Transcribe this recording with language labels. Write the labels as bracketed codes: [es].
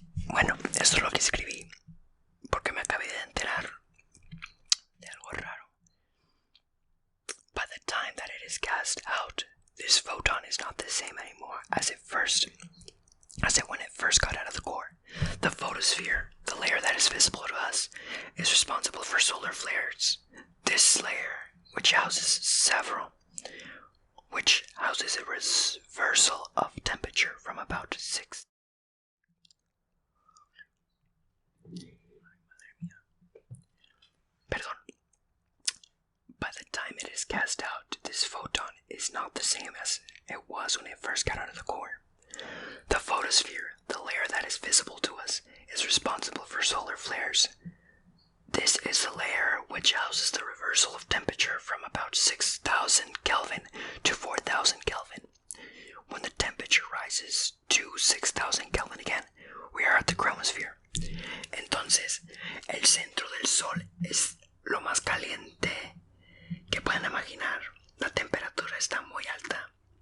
[es] Bueno, esto es lo que escribí porque me acabé de enterar de algo raro. [en] By the time that it is cast out, this photon is not the same anymore as when it first got out of the core. The photosphere, the layer that is visible to us, is responsible for solar flares. This layer, which houses a reversal of temperature from about 6. By the time it is cast out, this photon is not the same as it was when it first got out of the core. The photosphere, the layer that is visible to us, is responsible for solar flares. This is the layer which houses the reversal of temperature from about 6,000 Kelvin to 4,000 Kelvin. When the temperature rises to 6,000 Kelvin again, we are at the chromosphere. [es] Entonces, el centro del Sol es lo más caliente que pueden imaginar. La temperatura está muy alta.